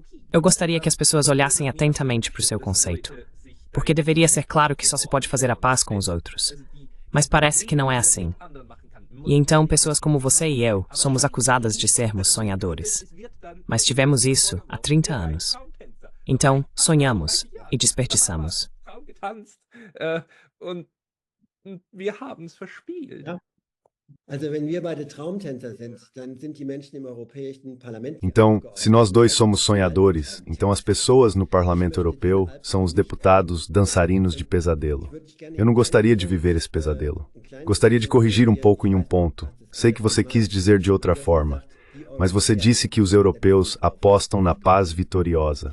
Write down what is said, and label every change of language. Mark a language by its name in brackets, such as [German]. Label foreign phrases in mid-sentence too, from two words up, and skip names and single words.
[Portuguese] Eu gostaria que as pessoas olhassem atentamente para o seu conceito, porque deveria ser claro que só se pode fazer a paz com os outros. Mas parece que não é assim. E então pessoas como você e eu somos acusadas de sermos sonhadores. Mas tivemos isso há 30 anos. Então, sonhamos e desperdiçamos. [German] Wir haben es verspielt. Also, wenn wir beide Traumtänzer sind, dann sind die Menschen im Europäischen Parlament. [Portuguese] Então, se nós dois somos sonhadores, então as pessoas no Parlamento Europeu são os deputados dançarinos de pesadelo. Eu não gostaria de viver esse pesadelo. Gostaria de corrigir um pouco em um ponto. Sei que você quis dizer de outra forma, mas você disse que os europeus apostam na paz vitoriosa.